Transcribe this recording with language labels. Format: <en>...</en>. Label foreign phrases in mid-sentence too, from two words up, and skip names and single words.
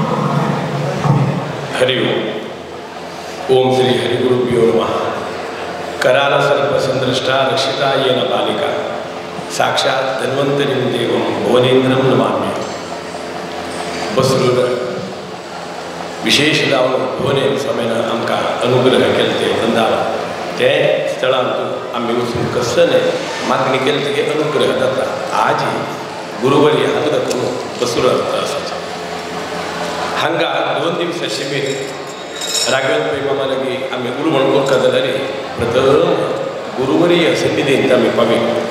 <sa>हरि ओम श्री हरिगुरुभ्यो नमः कराल सर्पसंदृष्टा रक्षिता येन बालिका साक्षात धन्वंतरीं देवं भुवनेंद्रं नमाम्य.</sa> <kok>बसरूर विशेष जावन भुवनेन स्वामीन आमकां अनुग्रह केले ते वृंदावन ते स्थळांतून आम्ही वचून कसले मागणी केली तेगे अनुग्रह जाता. आज गुरुवर्य हांगा करून बसरूर आसाचे हांगा 2 दिवस शिबीर राघवेंद्र पैमामा लागी आमी उर्वण करता जाल्यार प्रथम गुरुवर्य सन्निधींत आमी पावले.</kok>